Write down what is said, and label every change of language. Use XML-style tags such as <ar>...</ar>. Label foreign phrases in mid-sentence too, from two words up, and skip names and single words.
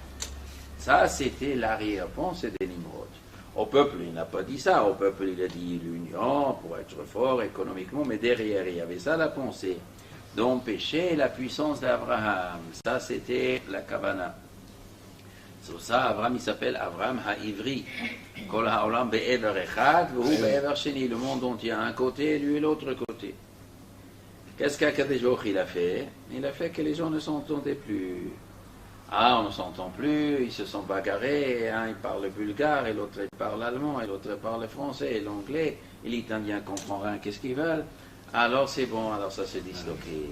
<fr>Ça, c'était l'arrière-pensée de Nimrod. Au peuple, il n'a pas dit ça. Au peuple, il a dit l'union pour être fort économiquement. Mais derrière, il y avait ça, la pensée. D'empêcher la puissance d'Abraham. Ça, c'était la Kavana. Sur ça, Abraham, il s'appelle Abraham Ha'ivri.</fr> <he>כל העולם בעבר אחד, והוא בעבר שני.</he> <fr>Le monde entier à un côté, lui et l'autre côté. Qu'est-ce qu'</fr> <he>הקדוש ברוך הוא</he> <fr>il a fait? Il a fait que les gens ne s'entendaient plus. Ah, on ne s'entend plus, ils se sont bagarrés. Un, il parle le bulgare, et l'autre, il parle l'allemand, et l'autre, il parle le français, et l'anglais. Et l'italien ne comprend rien, qu'est-ce qu'ils veulent? Alors c'est bon, alors ça s'est disloqué.</fr>